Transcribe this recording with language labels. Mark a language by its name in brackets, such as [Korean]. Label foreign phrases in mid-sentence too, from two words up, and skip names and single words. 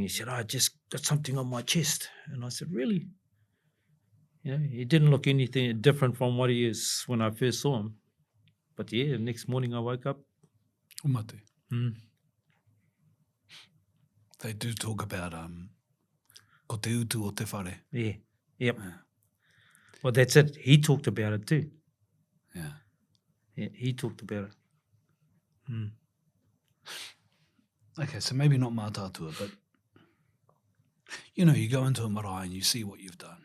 [English] He said, I just got something on my chest. And I said, really? He didn't look anything different from what he is when I first saw him. But yeah, the next morning I woke up. Umate. They do talk about [Māori] ko te utu o te whare. [English] Yeah, yep. Yeah. Well, that's it. He talked about it too. Yeah, he talked about it. Okay, so maybe not Mātātua, but you go into a marae and you see what you've done.